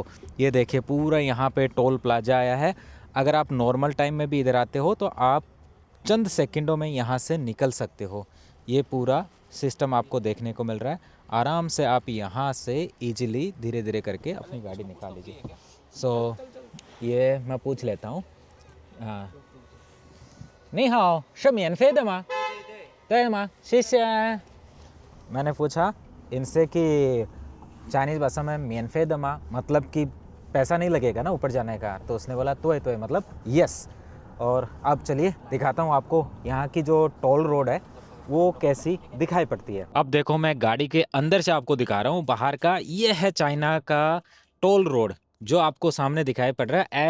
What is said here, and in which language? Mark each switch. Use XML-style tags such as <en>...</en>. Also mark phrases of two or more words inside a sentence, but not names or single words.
<hi>ये देखिए पूरा यहाँ पे टोल प्लाजा आया है। अगर आप</hi> <en>normal time</en> <hi>में भी इधर आते हो तो आप चंद सेकंडों में यहाँ से निकल सकते हो। ये पूरा सिस्टम आपको देखने को मिल रहा है। आराम से आप यहाँ से इजीली धीरे धीरे करके अपनी गाड़ी निकाल लीजिए। सो ये मैं पूछ लेता हूँ, हाँ,</hi> <zh>你好，是免费的吗？对吗？谢谢。</zh> <hi>मैंने पूछा इनसे कि चाइनीज़ भाषा में</hi> <zh>免费的吗</zh> <hi>मतलब कि पैसा नहीं लगेगा ना ऊपर जाने का, तो उसने बोला तो है मतलब यस। और अब चलिए दिखाता हूँ आपको यहाँ की जो</hi> <en>toll road</en> <hi>है वो कैसी दिखाई पड़ती है। अब देखो मैं गाड़ी के अंदर से आपको दिखा रहा हूँ बाहर का। ये है चाइना का</hi> <en>toll road</en> <hi>जो आपको सामने दिखाई पड़ रहा है।</hi>